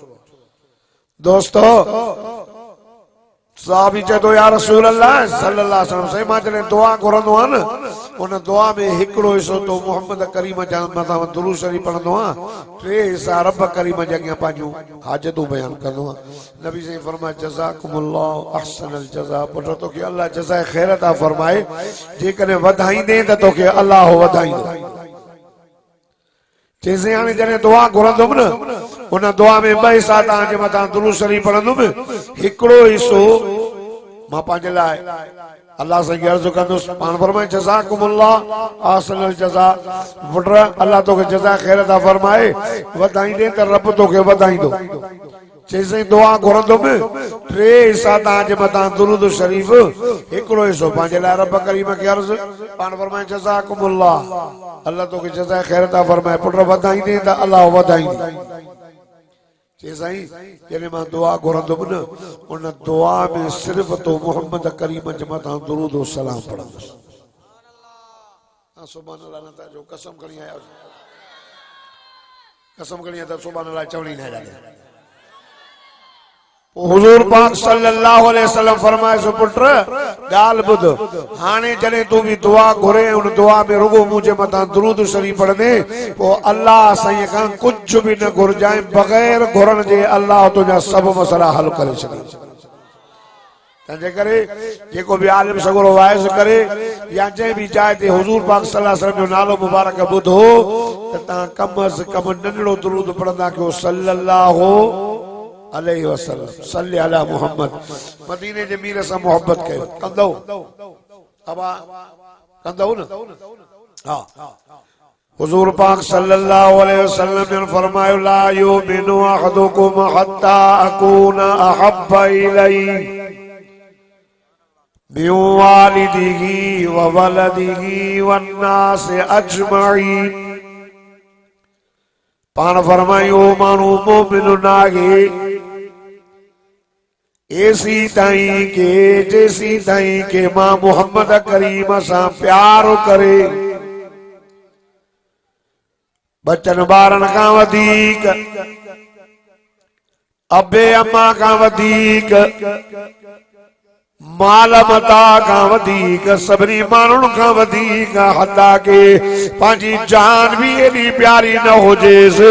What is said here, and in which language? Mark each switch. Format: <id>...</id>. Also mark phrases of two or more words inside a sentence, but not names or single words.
<sd>दोस्तों, साहबी चए थो</sd> <ar>يا رسول الله صلى الله عليه وسلم.</ar> <sd>साईं मां जॾहिं दुआ घुरंदो आहियां न उन दुआ में हिकिड़ो हिस्सो तो मोहम्मद करीम जा मथां दुरूद शरीफ पढ़ंदो आहियां, टे हिस्सा रब करीम जे अॻियां पंहिंजूं हाजतूं बयान कंदो आहियां। नबी साईं फरमाए</sd> <ar>جزاكم الله أحسن الجزاء,</ar> <sd>पुट तोखे अल्लाह जज़ाए ख़ैर अता फरमाए, जेकॾहिं वधाईंदे त तोखे अल्लाह वधाईंदो। चइसि हाणे जॾहिं दुआ घुरंदुमि न, उन दुआ में ॿ हिस्सा तव्हांजे मथां दुरूद शरीफ पढ़ंदुमि, हिकिड़ो हिस्सो मां पंहिंजे लाइ अल्लाह साईं खे अर्ज़ु कंदुसि। पाण फरमाए</sd> <ar>جزاكم الله أحسن الجزاء,</ar> <sd>पुट अल्लाह तोखे जज़ा ख़ैर अता फरमाए, वधाईंदे त रब तोखे वधाईंदो। चइसि दुआ घुरंदुमि, टे हिस्सा तव्हांजे मथां दुरूद शरीफ, हिकिड़ो हिस्सो पंहिंजे लाइ रब करीम खे अर्ज़ु। पाण फरमाए जज़ाकुमुल्लाह, अल्लाह तोखे जज़ा ख़ैर अता फरमाए, पुट वधाईंदे त अल्लाह वधाईंदो। चए साईं जॾहिं मां दुआ घुरंदुमि न, उन दुआ में सिर्फ़ तो मोहम्मद करीम जे मथां दुरूद और सलाम पढ़ंदुसि।</sd> <ar>سبحان الله,</ar> <sd>न त जो कसम खणी आया, कसम खणी आया त</sd> <ar>سبحان الله</ar> <sd>चवणी न आहे। हुजूर पाक</sd> <ar>صلى الله عليه وسلم</ar> <sd>फरमाए सो पुट गाल बुध, हाने जने तू भी दुआ घुरे, उन दुआ में रुगो मुझे मथा दुरूद शरीफ पढ़ने, वो अल्लाह साईं का कुछ भी न घुरजाए, बगैर घुरन जे अल्लाह तुझा सब मसला हल करे छॾे। तंहिंजे करे जेको भी आलिम सगुरो वाइज़ करे या जंहिं भी जाइ ते हुजूर पाक</sd> <ar>صلى الله عليه وسلم</ar> <sd>जो नालो मुबारक ॿुधो त तव्हां कम अज़ कम नंढड़ो दुरूद पढ़ंदा कयो,</sd> <ar>صلى الله عليه وسلم، صلِّ على محمد.</ar> <sd>मदीने जे मीर सां मोहब्बत कयो, कंदो अबा कंदो न। हां, हुजूर पाक</sd> <ar>صلى الله عليه وسلم</ar> <sd>ने फरमायो</sd> <ar>لا يؤمن أحدكم حتى أكون أحب إليه من والده وولده والناس أجمعين.</ar> <sd>पाण फरमायो मानू मोमिन नागे ऐसी ताईं के जैसी ताईं के मां मोहम्मद करीम सां प्यार करे, बचन ॿारन खां वधीक, अबे अम्मा खां वधीक, माल मता खां वधीक, सभिनी माण्हुनि खां वधीक, हत्ता के पंहिंजी जान भी एॾी प्यारी न हुजेसि।</sd>